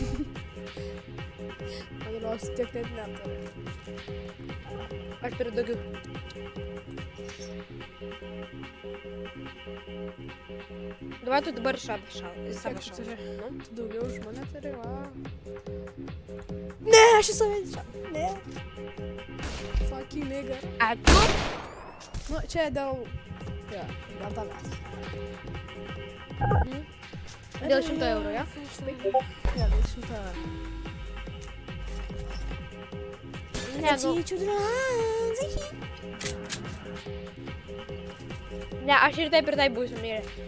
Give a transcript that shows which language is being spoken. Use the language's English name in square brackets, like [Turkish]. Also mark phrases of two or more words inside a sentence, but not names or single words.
[Lithuanian] Man rodos, tiek net neturi. Aš turiu daugiau. Давай tu dabar savo Kiek šalą. tu turi? Nu? Tu daugiau už mane turi, va. Ne, aš į save čia. Ne. [English] Fuck you, nigga. [Lithuanian] A tu? Nu, čia dėl... Jo, dėl tavęs. Dėl 100 eurų, ja? Jo, dėl 100 eurų. Ne, nu, ne, aš ir taip būsiu mirę.